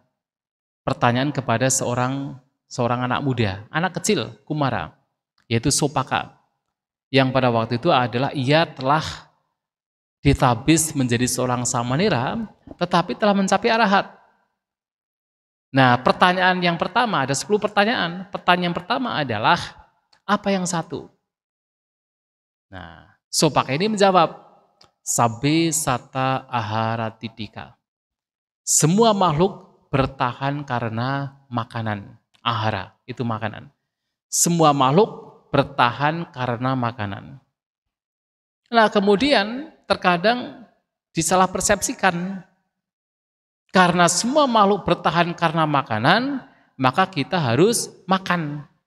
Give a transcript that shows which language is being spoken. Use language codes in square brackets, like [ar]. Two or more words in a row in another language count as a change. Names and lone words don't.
[id] Pertanyaan kepada seorang anak muda, anak kecil, Kumara, yaitu Sopaka, yang pada waktu itu adalah ia telah ditabis menjadi seorang samanira, tetapi telah mencapai arahat. Nah, pertanyaan yang pertama, ada 10 pertanyaan. Pertanyaan pertama adalah, apa yang satu? Nah, Sopaka ini menjawab, [pi] Sabe sata ahara tidika. [id] Semua makhluk bertahan karena makanan. Ahara, itu makanan. Semua makhluk bertahan karena makanan. Nah, kemudian terkadang disalah persepsikan. Karena semua makhluk bertahan karena makanan, maka kita harus makan.